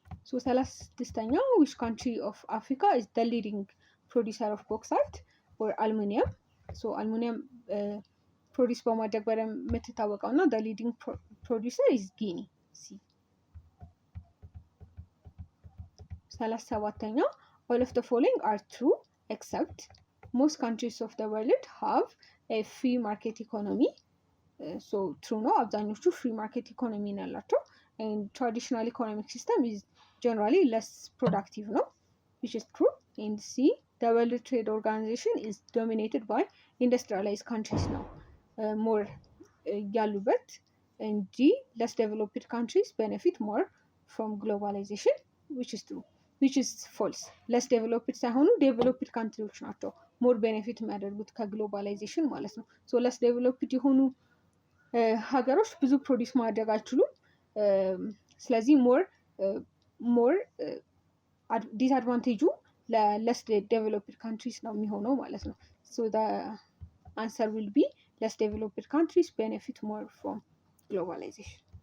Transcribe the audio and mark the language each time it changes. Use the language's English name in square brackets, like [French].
[English] 36ኛው ዊች ካንትሪ ኦፍ አፍሪካ ኢዝ ዘ ሊዲንግ ፕሮዲሰር ኦፍ ቦክሳይት ኦር አልሙኒየም። [Amharic] አልሙኒየም ፕሮዲስ በማድረግ በደንብ የምትታወቀው እና [English] ዘ ሊዲንግ ፕሮዲሰር ኢዝ ጊኒ ሲ። 37ኛው all of the following are true except most countries of the world have a free market economy. true ነው፣ [Amharic] አብዛኞቹ ፍሪ ማርኬት ኢኮኖሚ ነው ያላቸው። [English] and traditional economic system is generally less productive ነው which is true. and C the World Trade Organization is dominated by industrialized countries ነው more ያሉበት። and G less developed countries benefit more from globalization which is true. which is false. less developed [Amharic] ሳይሆኑ [English] developed countries [Amharic] ናቸው [English] more benefit [Amharic] የሚያደርጉት ከግሎባላይዜሽን ማለት ነው። less developed የሆኑ ሀገሮች ብዙ ፕሮዲስ ማድረግ አይችሉም። ስለዚህ ሞር ዲስአድቫንቴጁ ለለስ ዴቨሎፕድ ካንትሪስ ነው የሚሆነው ማለት ነው። [English] ሶ አንሰር ዊል ቢ ለስ ዴቨሎፕድ ካንትሪስ ቤኔፊት ሞር ፍሮም ግሎባላይዜሽን።